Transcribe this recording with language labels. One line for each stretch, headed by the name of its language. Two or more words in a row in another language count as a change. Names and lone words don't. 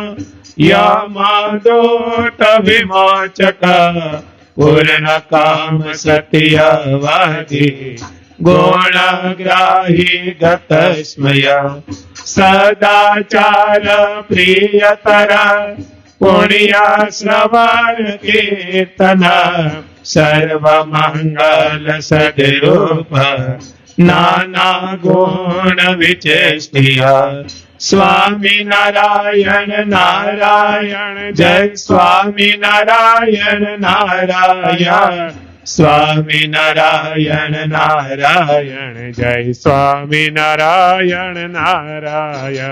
Sanskrit: यमादोट विमोचक पूर्ण काम सत्यवादी गुणग्राही गतस्मय सदाचार प्रियतर પુણ્ય શ્રવણ કીર્તન સર્વ મંગલ સદરૂપ નાના ગુણ વિચેષ્ટિય સ્વામી નારાયણ નારાયણ જય સ્વામી નારાયણ નારાયણ સ્વામી નારાયણ નારાયણ જય સ્વામી નારાયણ નારાયણ